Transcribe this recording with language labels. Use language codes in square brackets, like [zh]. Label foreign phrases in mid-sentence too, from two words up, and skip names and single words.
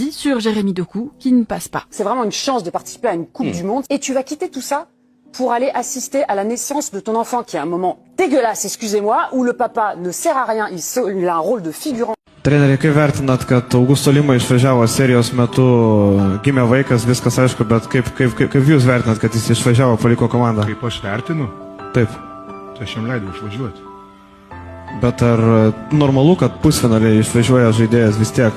[fr] sur Jérémy Doku qui ne passe pas. C'est vraiment une chance de participer à une Coupe du Monde et tu vas quitter tout ça pour aller assister à la naissance de ton enfant qui est un moment dégueulasse, excusez-moi, où le papa ne sert à rien, il a un rôle de figurant. [lt] Treneri, kaip vertinat, kad Augusto Lima išvažiavo serijos metu, gimė vaikas, viskas aišku, bet kaip jūs vertinat, kad jis išvažiavo, paliko komandą? Kaip aš vertinu? Taip. Tai aš jam leidau išvažiuoti. Bet ar normalu, kad pusfinaliai išvažiuoja žaidėjas vis tiek?